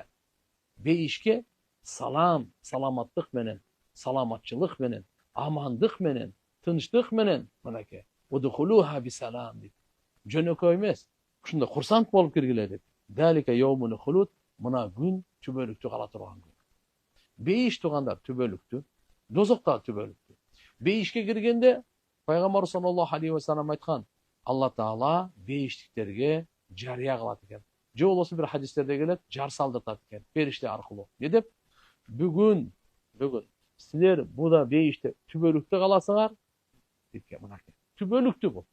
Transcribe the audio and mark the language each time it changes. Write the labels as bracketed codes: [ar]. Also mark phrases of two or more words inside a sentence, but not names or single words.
[ky] Бейишке салам, саламаттык менен, саламатчылык менен, амандык менен, тынчтык менен мынакей. [ar] ادخلوها بسلام [ky] дейт. Жөнөкөй эмес. Ушундай курсант болуп киргиле дейт. [ar] ذلك يوم الخلود. [ky] Мына күн түбөлүктүү кала турган күн. Бейиш туугандар түбөлүктүү, дозокта түбөлүктүү. Бейишке киргенде пайгамбар [ar] صلى الله عليه وسلم [ky] айткан, Алла Таала бейиштиктерге жарыя кылат экен. Же болбосо бир хадистерде келет, жар салдыртат экен, периште аркылуу. Не деп? Бүгүн силер буда бейиште түбөлүктүү каласыңар дейт экен мынакей. Түбөлүктүү бул.